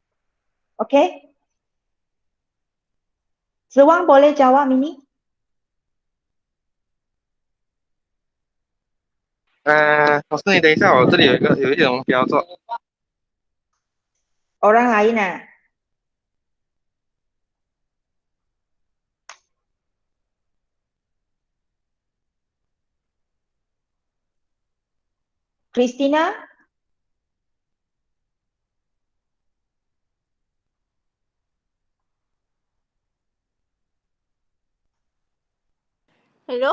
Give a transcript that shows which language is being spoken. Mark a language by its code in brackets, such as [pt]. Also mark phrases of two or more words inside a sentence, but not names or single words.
[ms] Okey. Sewang boleh jawab ini? [zh] 老师，你等一下，我这里有一种标作。 [ms] Orang lain ah. Christina? Hello?